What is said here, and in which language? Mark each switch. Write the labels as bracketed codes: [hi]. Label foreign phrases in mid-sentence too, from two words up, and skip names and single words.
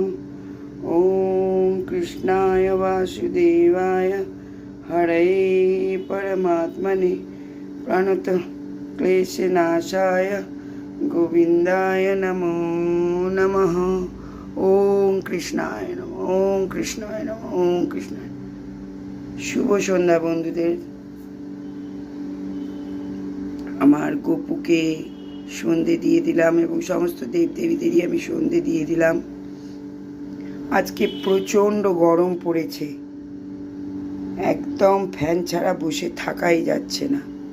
[sa] ओम कृष्णाय वासुदेवाय हरये परमात्मने प्रणत क्लेशनाशाय गोविंदाय नमो नमः। ओम कृष्णाय नमः। ओम कृष्णाय नमः। ओम कृष्णाय। [bn] শুভ সন্ধ্যা বন্ধুদের। আমার গোপুকে সন্ধে দিয়ে দিলাম এবং সমস্ত দেবদেবীদেরই আমি সন্ধে দিয়ে দিলাম। আজকে প্রচণ্ড গরম পড়েছে, একদম ফ্যান ছাড়া বসে থাকাই যাচ্ছে না।